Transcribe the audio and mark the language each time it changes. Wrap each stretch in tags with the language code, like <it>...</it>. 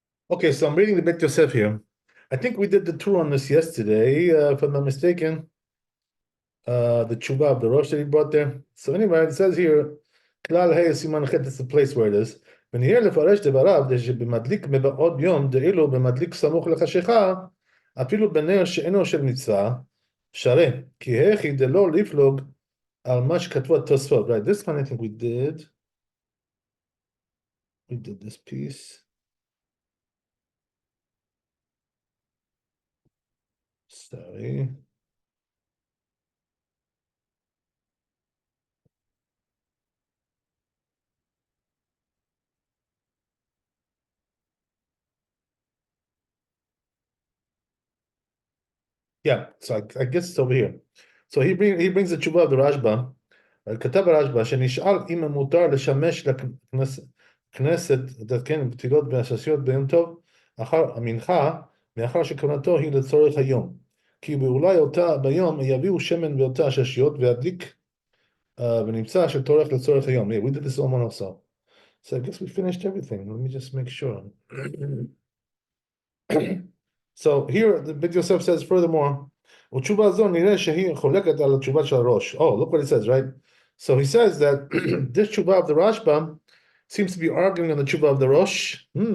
<en>Okay, so I'm reading the Beit Yosef here. I think we did the tour on this yesterday, if I'm not mistaken. The tshuva of the Rosh that he brought there. So anyway, it says here,</en> <he>Klal Hey Siman Chet,</he> <en>it's the place where it is.</en> <he>ונהיה לפרש דבריו, שבמדליק מבעוד יום, דאילו במדליק סמוך לחשיכה, אפילו בנר שאינו של מצווה, שרה, כי הכי דלא לפלוג על מה שכתבו התוספות.</he> <en>Right, this one I think we did. We did this piece. Sorry. Yeah, so I guess it's over here. So he brings the tshuva of the Rashba.</en> <he>כתב הרשב"א שנשאל אם מותר לשמש לכנסת לתקן פתילות ועששיות ביום טוב אחר המנחה, מאחר שכוונתו היא לצורך היום. כי באולי אותה ביום יביאו שמן ואותה עששיות וידליק ונמצא שטורח לצורך היום.</he> <en>Yeah, we did this all also. So I guess we finished everything. Let me just make sure. So here the Beit Yosef says furthermore,</en> <he>ותשובה זו נראה שהיא חולקת על התשובה של הראש.</he> <en>Oh, look what it says, right? So he says that this tshuva of the Rashba seems to be arguing on the tshuva of the Rosh.</en>